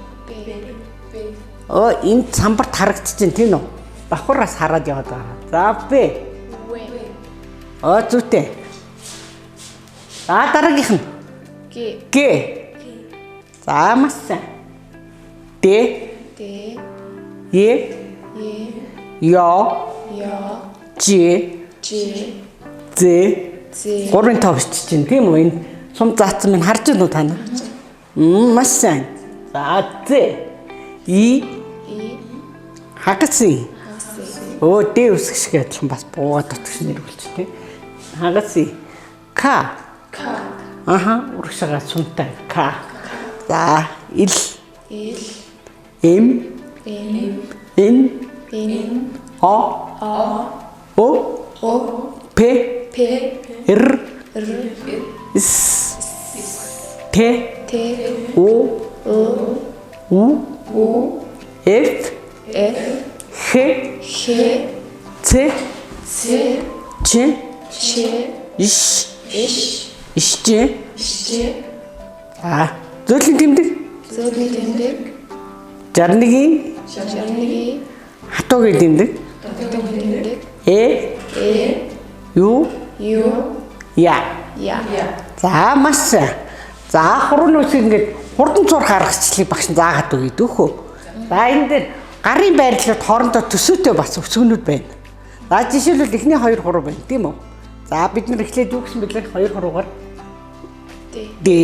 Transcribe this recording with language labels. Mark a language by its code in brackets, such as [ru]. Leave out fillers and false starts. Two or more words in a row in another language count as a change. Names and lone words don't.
[mn] Энэ самбарт харагдчихэв тийм үү? Давхраас хараад яваад байгаа. За Б. Зүйтэй. За дараагийнх нь. Г. За маш сайн. Д. Е. Ж. З. Гурван тав бичиж чинь тийм үү? Энэ сум заасан минь харж байна уу та нар? Маш сайн. За З. И. Хагас. Д үсэг шиг адилхан бас буугаад утгаш нэр болчих тийм. Хагас. К. Урагшаага сунтай К. За Л. М. Н. О. П. Р. С. Т. О. У. Ф. Х. Ц. Ч. Иш. Зөөлөн тэмдэг. Жарныгийн. Хатуугийн тэмдэг. Ю. Я. За маш сайн. За хурууны үсгийг ингээд хурдан цуур харгачлалыг багш нь заагаад өгье дөхөө. За энэ дээр гарын байрлалууд хоорондоо төсөөтэй бас өсгөнүүд байна. За жишээлбэл эхний 2 хуруу байна тийм үү? За бид нар эхлээд юу гэсэн бэлээ 2 хуруугаар Д.